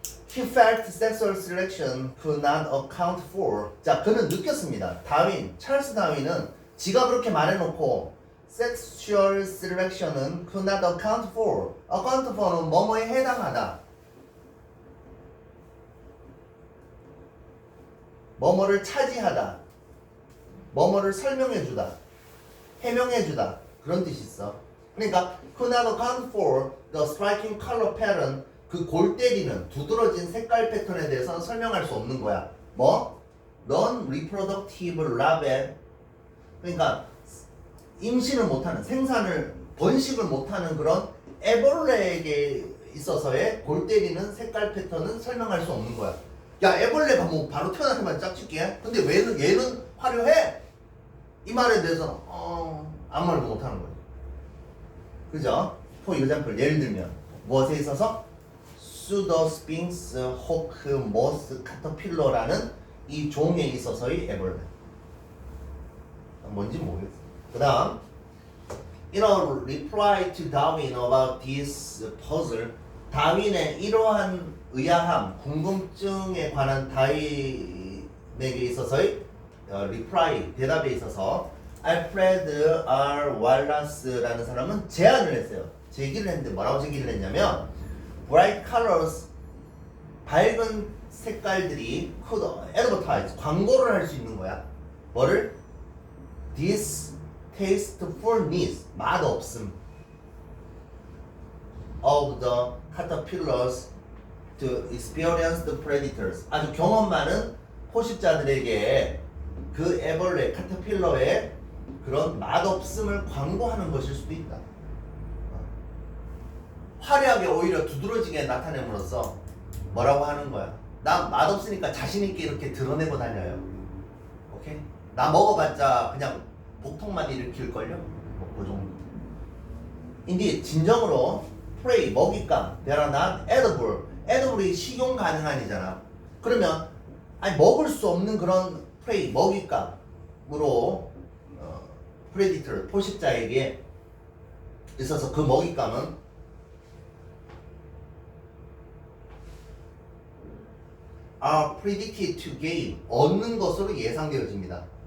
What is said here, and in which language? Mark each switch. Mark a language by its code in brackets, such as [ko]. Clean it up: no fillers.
[en] He felt sexual selection could not account for. [ko] 자, 그는 느꼈습니다. 찰스 다윈은 지가 그렇게 말해놓고 [en] sexual selection은 could not account for. [ko] account for는 뭐뭐에 해당하다. 뭐뭐를 차지하다. 뭐뭐를 설명해주다. 해명해주다. 그런 뜻이 있어. 그러니까 [en] could not account for the striking color pattern. [ko] 그 골 때리는 두드러진 색깔 패턴에 대해서는 설명할 수 없는 거야. 뭐? [en] non-reproductive larvae. [ko] 그러니까 임신을 못하는, 번식을 못하는 그런 애벌레에게 있어서의 골 때리는 색깔 패턴은 설명할 수 없는 거야. 야, 애벌레가 뭐 바로 태어나기만 짝짓기해? 근데 얘는 화려해? 이 말에 대해서는 아무 말도 못하는 거야. 그죠? [en] for example, [ko] 예를 들면 무엇에 있어서? pseudosphinx hawk moth caterpillar라는 이 종에 있어서의 애벌레. 뭔지 모르겠어. 그 다음 [en] In a reply to Darwin about this puzzle, [ko] 다윈의 이러한 의아함, 궁금증에 관한 다윈에게 있어서의 [en] reply, [ko] 대답에 있어서 알프레드 R. 왈라스라는 사람은 제안을 했어요. 제기를 했는데 뭐라고 제기를 했냐면 [en] bright colors, [ko] 밝은 색깔들이 [en] could advertise, [ko] 광고를 할 수 있는 거야. 뭐를? [en] distastefulness, [ko] 맛없음 [en] of the caterpillars to experienced predators. [ko] 아주 경험 많은 포식자들에게 그 애벌레, 카터필러의 그런 맛없음을 광고하는 것일 수도 있다. 화려하게 오히려 두드러지게 나타냄으로써 뭐라고 하는 거야? 나 맛없으니까 자신있게 이렇게 드러내고 다녀요. 오케이? 나 먹어봤자 그냥 복통만 일으킬걸요? 그 정도. 인디 진정으로 [en] prey, [ko] 먹잇감, [en] they are not edible. [ko] edible이 식용 가능한이잖아. 그러면 먹을 수 없는 그런 prey, 먹잇감으로 predator, 포식자에게 있어서 그 먹잇감은 [en] are predicted to gain, [ko] 얻는 것으로 예상되어집니다.